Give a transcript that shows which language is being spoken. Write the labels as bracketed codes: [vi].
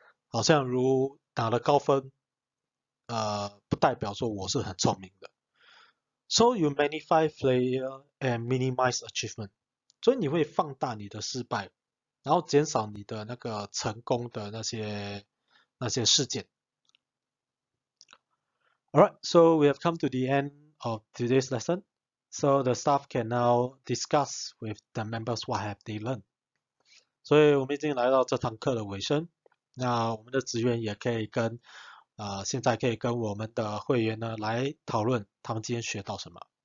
[zh] 好像如拿了高分，不代表说我是很聪明的。 [en] So you magnify failure and minimize achievement. [zh] 就所以你会放大你的失败，然后减少你的那个成功的那些事件。 [en] Alright, so we have come to the end of today's lesson. So the staff can now discuss with the members what have they learned. [zh] 所以我们已经来到这堂课的尾声。那我们的职员也可以现在可以跟我们的会员呢来讨论他们今天学到什么。